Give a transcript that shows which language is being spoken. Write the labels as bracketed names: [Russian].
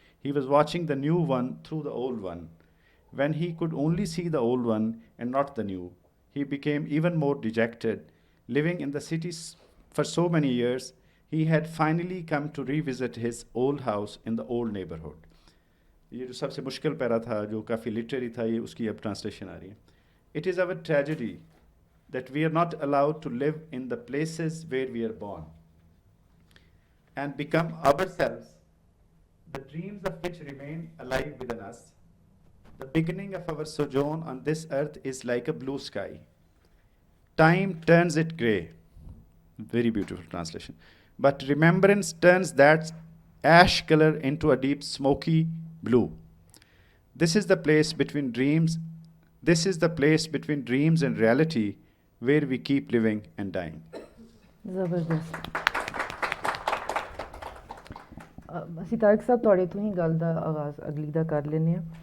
[English] He was watching the new one through the old one. When he could only see the old one and not the new, he became even more dejected. Living in the cities for so many years, he had finally come to revisit his old house in the old neighborhood. [Urdu] یہ جو سب سے مشکل پیرا تھا, جو کافی literary تھا, یہ اس کی اب ٹرانسلیشن آ رہی ہے. [English] It is our tragedy that we are not allowed to live in the places where we are born and become ourselves, the dreams of which remain alive within us. The beginning of our sojourn on this earth is like a blue sky. Time turns it grey. Very beautiful translation. But remembrance turns that ash color into a deep smoky blue. This is the place between dreams. This is the place between dreams and reality where we keep living and dying. [Punjabi] ਜ਼ਬਰਦਸਤ. ਅਸੀਂ ਤਾਰਿਕ ਸਾਹਿਬ ਤੁਹਾਡੇ ਤੋਂ ਹੀ ਗੱਲ ਦਾ ਆਗਾਜ਼ ਅਗਲੀ ਦਾ ਕਰ ਲੈਂਦੇ ਹਾਂ.